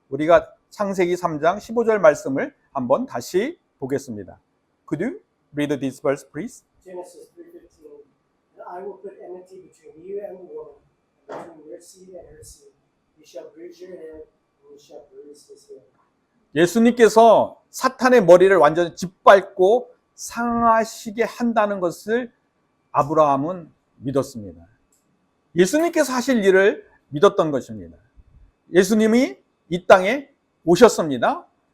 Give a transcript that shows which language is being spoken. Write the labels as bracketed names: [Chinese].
[Korean] 우리가 창세기 3장 15절 말씀을 한번 다시 보겠습니다. [English] Could you read this verse, please? Genesis 3:15. And I will put enmity between you and the woman, and between your seed and her seed. You shall bruise your head, and you shall bruise his heel. [Korean] 예수님께서 사탄의 머리를 완전히 짓밟고 상하시게 한다는 것을 아브라함은 믿었습니다. 예수님께서 하실 일을 믿었던 것입니다. 예수님이 이 땅에 오셨습니다.